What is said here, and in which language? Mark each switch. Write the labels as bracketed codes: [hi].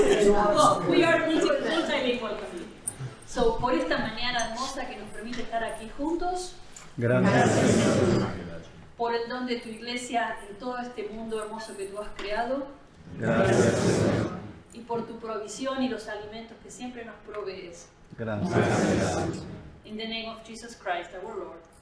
[en] Well, we are multilingual community. [es] So, por esta mañana hermosa que nos permite estar aquí juntos. Gracias. Por el don de tu iglesia en todo este mundo hermoso que tú has creado. Gracias. Y por tu provisión y los alimentos que siempre nos provees. Gracias. [en] In the name of Jesus Christ, our Lord.